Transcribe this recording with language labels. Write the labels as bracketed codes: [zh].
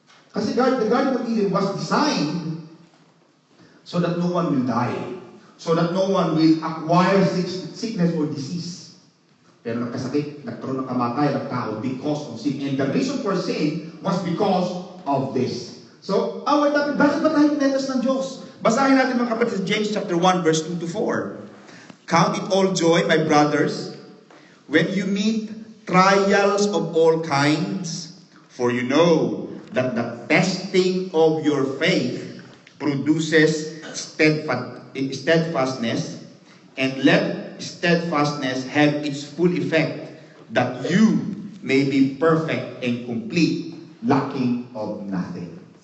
[en] Kasi the Garden of Eden was designed so that no one will die. So that no one will acquire sickness or disease. [tl] Pero nagkasakit, nagkaroon ng kamatayan ng tao [en] because of sin. And the reason for sin was because of this. [tl] So, [en] our topic, [tl] bakit ba tayo tinetest ng Diyos? Basahin natin mga kapatid, James chapter 1, verse 2 to 4. [en] Count it all joy, my brothers, when you meet trials of all kinds, for you know that the testing of your faith produces steadfastness, and let steadfastness have its full effect, that you may be perfect and complete, lacking of nothing.